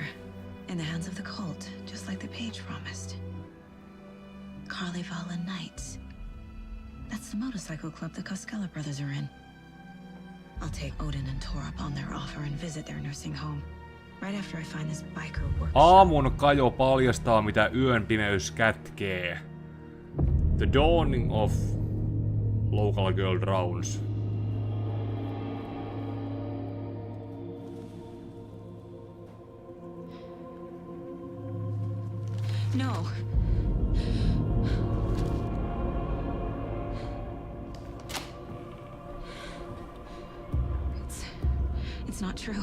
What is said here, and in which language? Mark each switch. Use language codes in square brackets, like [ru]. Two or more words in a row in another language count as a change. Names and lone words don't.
[en] In the hands of the cult, just like the page promised. Carnival and Knights. That's the motorcycle club the Koskela brothers are in. I'll take Odin and Tor up on their offer and visit their nursing home. Right after I find this biker workshop. [fi] Aamun kajo paljastaa, mitä yön pimeys kätkee. [en] The dawning of local girl drowns. No. It's not true.